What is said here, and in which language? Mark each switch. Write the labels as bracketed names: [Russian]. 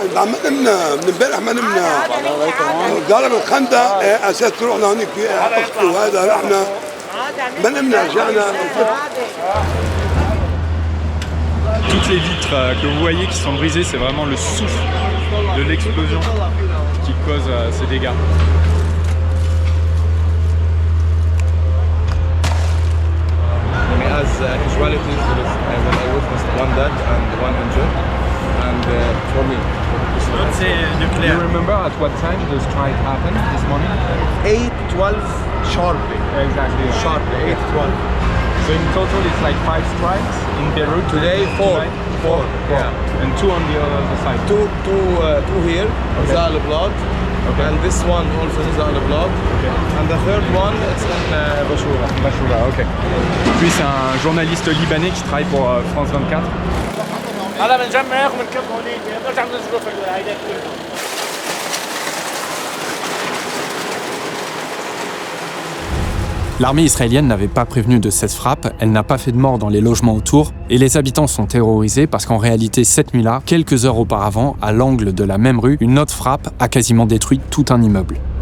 [Arabic] من امبارح ما نمنا ضرب الخندق اساس تروح لهونيك وهذا رحنا ما نمنا رجعنا. [French] Toutes les vitres que vous voyez qui sont brisées, c'est vraiment le souffle de l'explosion qui cause ces dégâts. [English] As casualties, when I witnessed one dead and one injured, and for me, Do you remember at what time the strike happened this morning? 8:12 sharply. Exactly. Sharply, 8:12. So in total it's like 5 strikes in Beirut. Today, four. Yeah. And 2 on the other side. Two here, Zal Blad. Okay. And this one also is Zal Blad. Okay. And the third one it's in Bashoura. Bashoura, ok. [French] Lui c'est un journaliste libanais qui travaille pour France 24. L'armée israélienne n'avait pas prévenu de cette frappe, elle n'a pas fait de mort dans les logements autour, et les habitants sont terrorisés parce qu'en réalité, cette nuit-là, quelques heures auparavant, à l'angle de la même rue, une autre frappe a quasiment détruit tout un immeuble.